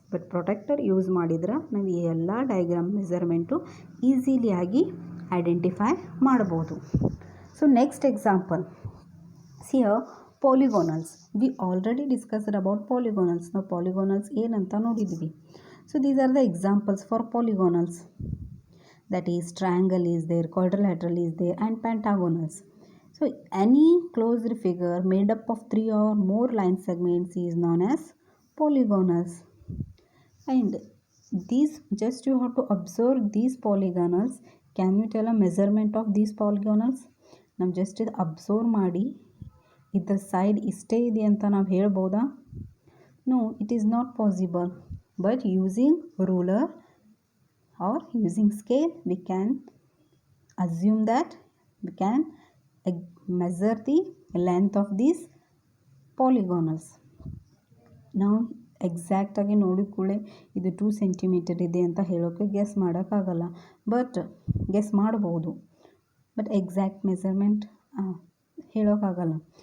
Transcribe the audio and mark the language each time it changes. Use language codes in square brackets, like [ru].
[kn] But protector use ಮಾಡಿದ್ರೆ ನಾವು ಈ ಎಲ್ಲ ಡಯಾಗ್ರಾಮ್ ಮೆಜರ್ಮೆಂಟು ಈಸಿಲಿಯಾಗಿ ಐಡೆಂಟಿಫೈ ಮಾಡ್ಬೋದು. [en] So next example, here polygonals. We already discussed about polygonals. [kn] ನಾವು ಪಾಲಿಗೋನಲ್ಸ್ ಏನಂತ ನೋಡಿದ್ವಿ. [en] So these are the examples for polygonals. That is triangle is there, quadrilateral is there, and pentagonals. So any closed figure made up of 3 or more line segments is known as polygonals. And these, just you have to observe these polygonals. Can you tell a measurement of these polygonals? [kn] ನಾವು just ಇದು observe ಮಾಡಿ ಇದರ side ಇಷ್ಟೇ ಇದೆ ಅಂತ ನಾವು ಹೇಳ್ಬೋದಾ? [en] No, it is not possible. But using ruler or using scale we can assume that we can measure the length of these polygonals. [kn] ನಾವು ಎಕ್ಸಾಕ್ಟಾಗಿ ನೋಡಿದ ಕೂಡಲೇ ಇದು 2 ಸೆಂಟಿಮೀಟರ್ ಇದೆ ಅಂತ ಹೇಳೋಕ್ಕೆ ಗೆಸ್ ಮಾಡೋಕ್ಕಾಗಲ್ಲ. ಬಟ್ ಗೆಸ್ ಮಾಡ್ಬೋದು, ಬಟ್ ಎಕ್ಸಾಕ್ಟ್ ಮೆಜರ್ಮೆಂಟ್ ಹೇಳೋಕ್ಕಾಗಲ್ಲ.